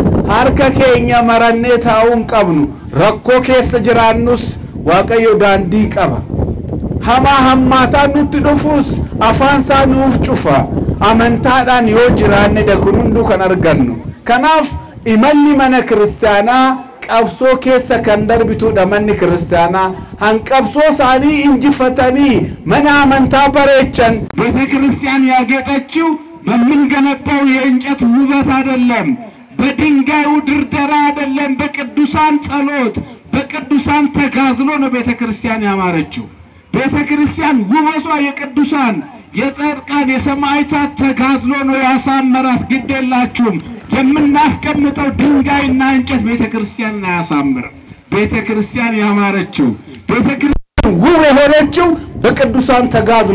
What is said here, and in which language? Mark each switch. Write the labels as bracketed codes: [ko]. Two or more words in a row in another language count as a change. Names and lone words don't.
[om] harka keenya marannee taa'uun qabnu rakkoo keessa jiraannus waaqayyo daandii qaba hamaa hammaataan nutti dhufuus afaan isaa nuuf cufa amantaadhaan yoo jiraanne kun hunduu kan argannu kanaaf imalli mana kiristaanaa qabsoo keessa kan darbituudha manni kiristaanaa hanqabsoo isaanii injifatanii mana amantaa bareechan [am] ቤተ ክርስቲያን ያጌጠችው በምንገነባው የእንጨት ውበት አይደለም በድንጋዩ ድርደራ አይደለም በቅዱሳን ጸሎት በቅዱሳን ተጋድሎ ነው ቤተ ክርስቲያን ያማረችው ቤተ ክርስቲያን ውበቷ የቅዱሳን የጻድቃን የሰማዕታት ተጋድሎ ነው ያሳመራት ግዴላችሁም የምናስቀምጠው ድንጋይና እንጨት ቤተ ክርስቲያን ያሳምር ቤተ ክርስቲያን ያማረችው ቤተ ክርስቲያን ውብ የሆነችው በቅዱሳን ተጋድሎ